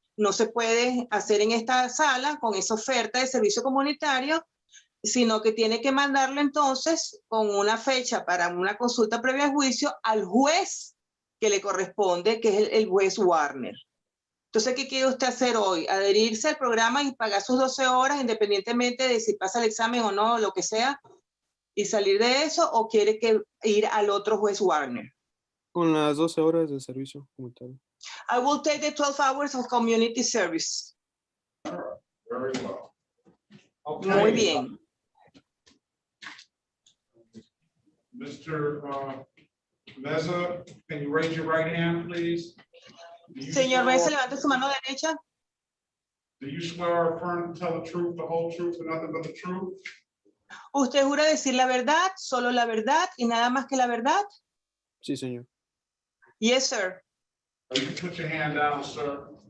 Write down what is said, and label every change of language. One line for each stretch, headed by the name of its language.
Spanish: No se puede hacer en esta sala con esa oferta de servicio comunitario, sino que tiene que mandarlo entonces con una fecha para una consulta previa al juicio al juez que le corresponde, que es el juez Warner. Entonces, ¿qué quiere usted hacer hoy? ¿Adherirse al programa y pagar sus 12 horas independientemente de si pasa el examen o no, lo que sea, y salir de eso, o quiere ir al otro juez Warner? Con las 12 horas de servicio comunitario.
English: I will take the 12 hours of community service. Very well. Okay.
Spanish: Muy bien.
English: Mr. Meza, can you raise your right hand, please?
Spanish: Señor Mesa, levante su mano derecha.
English: Do you swear or affirm to tell the truth, the whole truth, and nothing but the truth?
Spanish: ¿Usted jura decir la verdad, solo la verdad y nada más que la verdad? Sí, señor.
English: Yes, sir. You can put your hand down, sir.